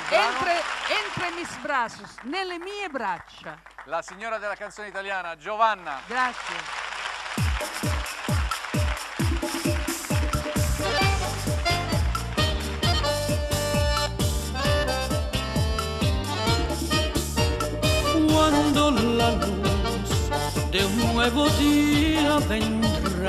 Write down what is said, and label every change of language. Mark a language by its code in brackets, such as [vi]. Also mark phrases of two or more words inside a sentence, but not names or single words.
[es] Entre mis brazos, [it] nelle mie braccia. La signora della canzone italiana, Giovanna. Grazie. [es] Cuando la luz de un nuevo día vendrá,